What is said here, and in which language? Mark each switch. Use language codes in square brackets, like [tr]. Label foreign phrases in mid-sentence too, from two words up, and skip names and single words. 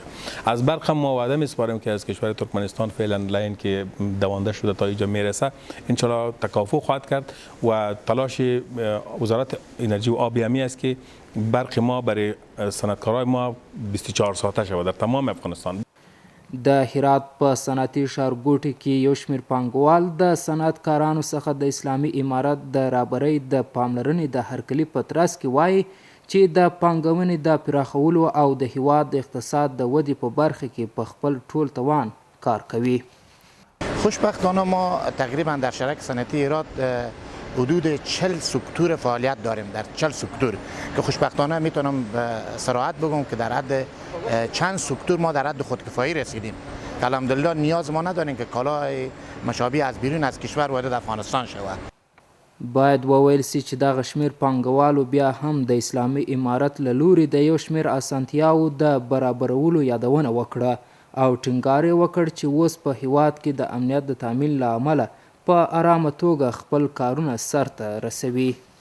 [fa] از برق هم ما وعده میسپاریم که از کشور ترکمنستان فعلا لاین که دوانده شده تا اینجا میرسه انشالله تکافؤ خواهد کرد و تلاش وزارت انرژی و آب همی است که برق ما برای صنعتکارای ما 24 ساعته شود در تمام افغانستان. [ps] د هرات په صنعتي ښارګوټي کې یو شمېر پانګوال د صنعتکارانو څخه د اسلامي امارت د رهبرۍ د پاملرنې د هرکلي په ترڅ کې وایي چې د پانګونې د پراخولو او د هیواد د اقتصاد د ودې په برخه کې په خپل ټول توان کار کوي. [fa] خوشبختانه ما تقریبا در شرک صنعتی هرات حدود 40 سکتور فعالیت داریم، در 40 سکتور که خوشبختانه میتونم صراحت بگم که در حد چند سکتور ما در حد خودکفایی رسیدیم. الحمدلله نیاز ما نداریم که کالای مشابه از بیرون از کشور وارد افغانستان شود. [ps] باید وویل سي چې دغه شمېر پانګوالو بیا هم د اسلامي امارت له لوري د یو شمېر اسانتیاوو د برابرولو یادونه وکړه او ټینګار یې وکړ چې اوس په هیواد کې د امنیت د تامین له امله په ارامه توګه خپل کارونه سرته رسوي.